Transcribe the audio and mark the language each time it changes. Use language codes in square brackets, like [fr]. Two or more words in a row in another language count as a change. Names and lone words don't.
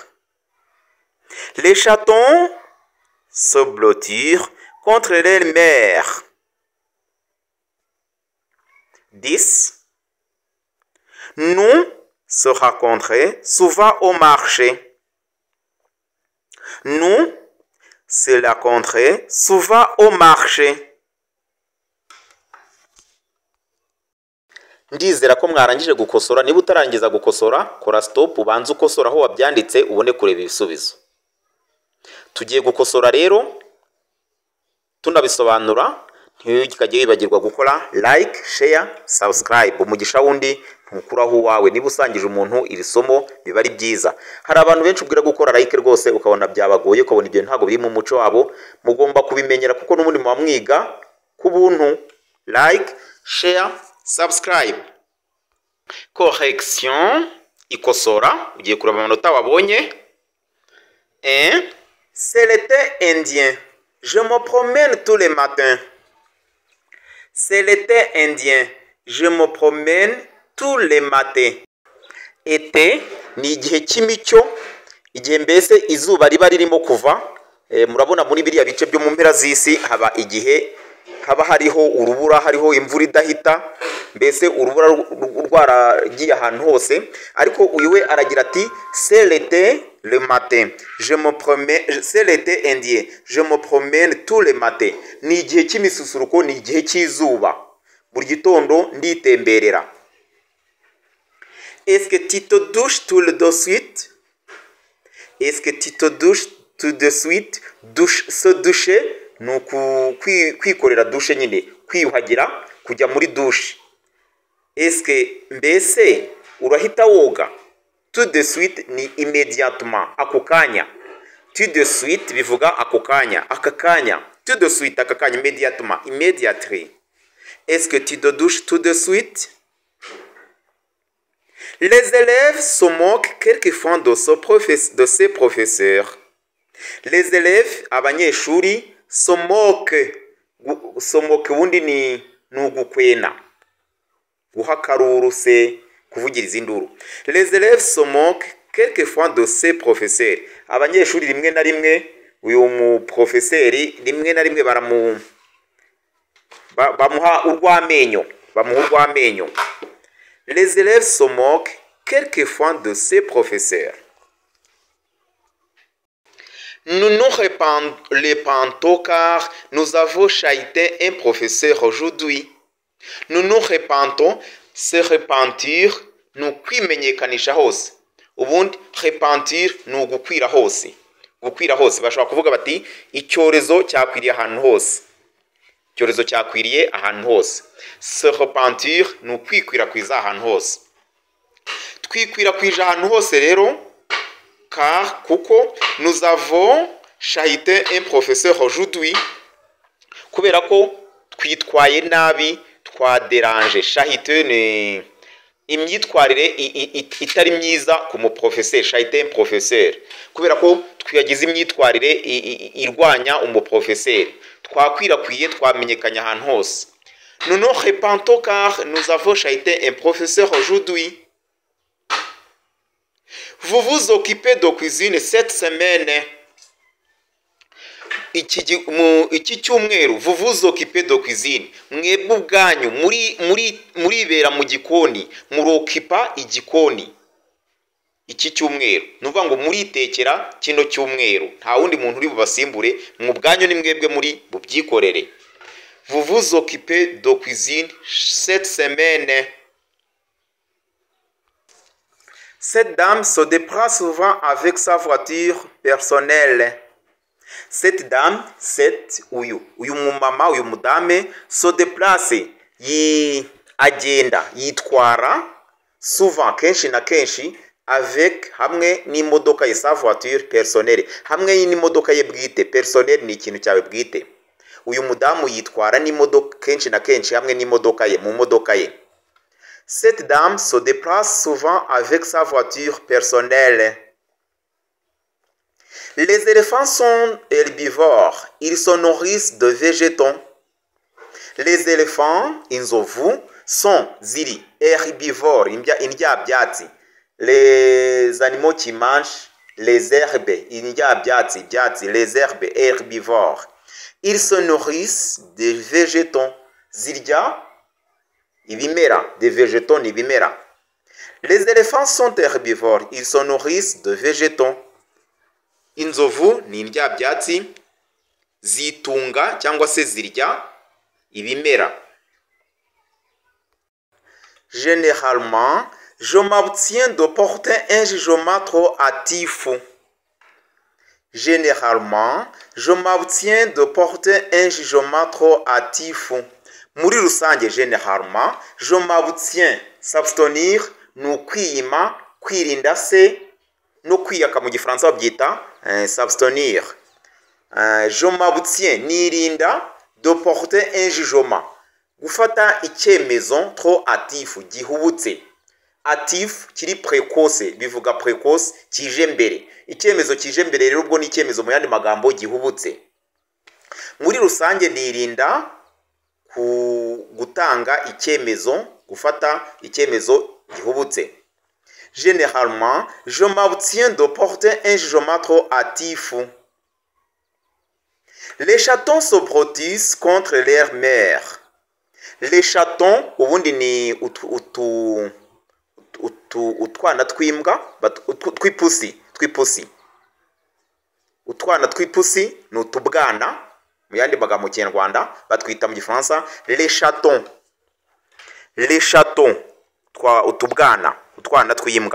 [fr] Les chatons se blottirent contre leur mère. 10. Nous se rencontrons souvent au marché. Nous se rencontrons souvent au marché. [rw] Ndizera ko mwarangije gukosora. Niba utarangiza gukosora, kora stop ubanze ukosora aho wabyanditse ubone kureba ibisubizo. Tugiye gukosora rero tunabisobanura. Ntukajye wibagirwa gukora [en] like, share, subscribe. [rw] Umugisha wundi ntukuraho uwawe. Niba usangije umuntu iri somo biba ari byiza. Hari abantu benshi ubwira gukora like rwose ukabona byabagoye, ukabona ibyo ntabwo biri mu muco wabo. Mugomba kubimenyera kuko n'ubundi muba mwiga ku buntu. [en] Like, share, subscribe. Correction, ikosora. [rw] Ugiye kureba amanota wabonye. [fr] C'est l'été indien. Je me promène tous les matins. C'est l'été indien. Je me promène tous les matins. [rw] Été ni igihe cy'imicyo, igihe mbese izuba riba ririmo kuva. Murabona muri biriya bice byo mu mpera z'isi haba igihe haba hariho urubura, hariho imvura idahita, mbese urubura rwaragiye ahantu hose. Ariko uyu we aragira ati [fr] c'est l'été le matin. Je me promène, c'est l'été indien. Je me promène tous les matins. [rw] Ni igihe cy'imisusuruko, ni igihe cy'izuba. Buri gitondo nditemberera. [fr] Est-ce que tu te douches tout de suite? Est-ce que tu te douches tout de suite? [rw] Se doucher ni kwikorera dushe nyine, kwiyuhagira, kujya muri dushe. [fr] Est-ce que [rw] mbese urahita woga? [fr] Tout de suite ni immédiatement, [rw] ako kanya. [fr] Tout de suite [rw] bivuga ako kanya, aka kanya. [fr] Tout de suite, [rw] aka kanya, [fr] immédiatement, immediately. Est-ce que tu te douches tout de suite? Les élèves se moquent quelquefois de ces professeurs. Les élèves, abanyeshuri, se moquent. Se moquent [rw] ubundi ni ugukwena. Guha akaruru se, kuvugiriza induru. [fr] Les élèves se moquent quelquefois de ces professeurs. [rw] Abanyeshuri rimwe na rimwe, uyu mu professeri rimwe na rimwe bamuha urw'amenyo. Bamuha urw'amenyo. [fr] Les élèves se moquent quelquefois de ces professeurs. Nous nous répandons car nous avons chahuté un professeur aujourd'hui. Nous nous répandons, se repentir, [rw] ni kwimenyekanisha hose. Ubundi repentir ni ugukwira hose. Gukwira hose bashobora kuvuga bati icyorezo cyakwiriye ahantu hose. Icyorezo cyakwiriye ahantu hose. [fr] Se repentir [rw] ni ukwikwirakwiza ahantu hose. Twikwirakwije ahantu hose rero, [fr] car kuko nous avons chahuté un professeur aujourd'hui, [rw] kubera ko twitwaye nabi, twaderanje. Chahuté ni imyitwarire itari myiza ku muprofesseur. [fr] Chahuté un professeur, [rw] kubera ko twiyagize imyitwarire irwanya umuprofesseur. Twakwirakwiye, twamenyekanye ahantu hose. [fr] Nous nous répandons car nous avons chahuté un professeur aujourd'hui. Vous vous occupez de cuisine cette semaine. [rw] Iki cyumweru, [fr] vous vous occupez de cuisine. [rw] Mwebwe ubwanyu muribera mu gikoni, murokipa igikoni. Iki cyumweru nuvuga ngo muritekera kino cyumweru, nta wundi muntu uri bubasimbure, mu bwanyu ni mwebwe muri bubyikorere. [fr] Vous vous occupez de cuisine cette semaine. Cette dame se déplace souvent avec sa voiture personnelle. Cette dame, [rw] uyu mumama, uyu mudame, [fr] se déplace, [rw] agenda, yitwara, souvent, kenshi na kenshi, avec, hamwe n'imodoka ye, [fr] sa voiture personnelle. [rw] Hamwe n'imodoka ye bwite, personnelle ni ikintu cyawe bwite. Uyu mudamu yitwara n'imodoka kenshi na kenshi hamwe n'imodoka ye, mu modoka ye. [fr] Cette dame se déplace souvent avec sa voiture personnelle. Les éléphants sont herbivores. Ils se nourrissent de végétaux. Les éléphants, inzovu, sont ziri herbivores, indyabyatsi. Les animaux qui mangent les herbes, indyabyatsi, les herbes herbivores. Ils se nourrissent de végétaux. [rw] Zirya ibimera, [fr] des végétaux [rw] ni ibimera. [fr] Les éléphants sont herbivores, ils se nourrissent de végétaux. [rw] Inzovu ni indyabyatsi zitunga cyangwa se zirya ibimera. [fr] Généralement, je m'abstiens de porter un jugement trop hâtif. Généralement, je m'abstiens de porter un jugement trop hâtif. [rw] Muri rusange, [fr] généralement, je m'abstiens. [rw] S'abstenir ni ukwiyima, kwirinda se no kwiyaka mu gifaransa babyita s'abstenir. [fr] Je m'abstiens nirinda de porter un jugement. [rw] Gufata icyemezo [fr] trop hâtif [rw] gihubutse. Hâtif kiri précoce, bivuga précoce kije mbere. Icyemezo kije mbere rero ubwo ni icyemezo mu yandi magambo gihubutse. Muri rusange nirinda gutanga icyemezo, gufata icyemezo gihubutse. [fr] Généralement, je m'abstiens de porter un jugement trop hâtif. Les chatons se protègent contre leur mère. Les chatons, [rw] ubundi ni utwana twimbwa, twipusi. Utwana twipusi ni utubwana, mu yandi magambo mu Kinyarwanda batwita mu Gifaransa [fr] les chatons. Les chatons, [rw] utubwana, utwana twimbwa.